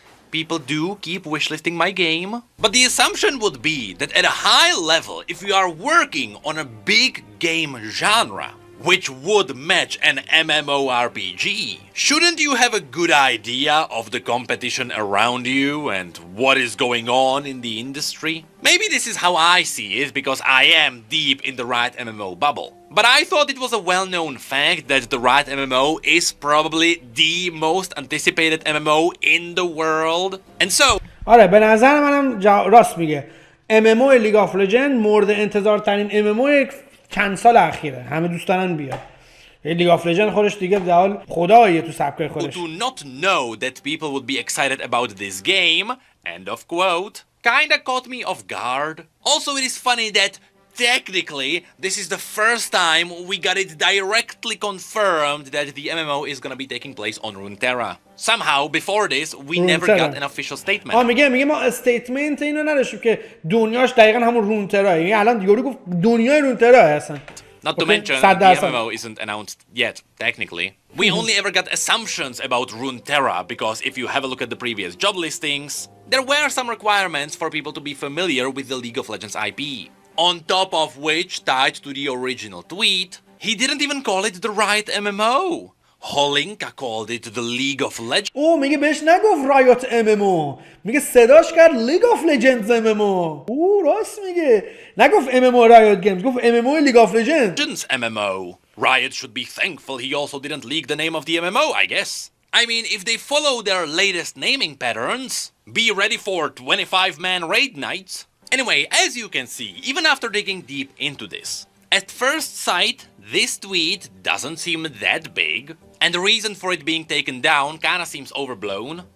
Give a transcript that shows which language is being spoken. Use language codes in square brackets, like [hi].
[en] People do keep wishlisting my game. But the assumption would be that at a high level, if you are working on a big game genre, which would match an MMORPG, shouldn't you have a good idea of the competition around you and what is going on in the industry? Maybe this is how I see it because I am deep in the Riot MMO bubble. But I thought it was a well-known fact that the Riot MMO is probably the most anticipated MMO in the world. And so [fa] آره به نظر منم راست میگه. MMO لیگ آف لجند مورد انتظار ترین MMO چند سال اخیره. همه دوست دارن بیاد. لیگ آف لجند خودش دیگه به حال خداییه تو سبکای خودش. [en] to not know that people would be excited about this game, end of quote. kinda caught me off guard. Also, it is funny that technically this is the first time we got it directly confirmed that the MMO is gonna be taking place on Runeterra. Somehow, before this, we never got an official statement. [fa] میگه ما استیتمنت اینو نداشتیم که دنیاش دقیقاً همون رونترا. یعنی الان یورو گفت دنیای رونترا هستن. [en] Not to mention, the MMO isn't announced yet, technically. We only ever got assumptions about Runeterra, because if you have a look at the previous job listings, there were some requirements for people to be familiar with the League of Legends IP. On top of which, tied to the original tweet, he didn't even call it the Riot MMO. Holinka called it the League of Legends. [fa] میگه بهش نگفت رایوت MMO، میگه صداش کرد لیگ آف لجندز MMO. راست میگه، نگفت MMO رایوت گیمز، گفت MMO لیگ آف لجندز [en] MMO. Riot should be thankful he also didn't leak the name of the MMO, I guess. I mean, if they follow their latest naming patterns, be ready for 25-man raid nights. Anyway, as you can see, even after digging deep into this, at first sight, this tweet doesn't seem that big, and the reason for it being taken down kinda seems overblown.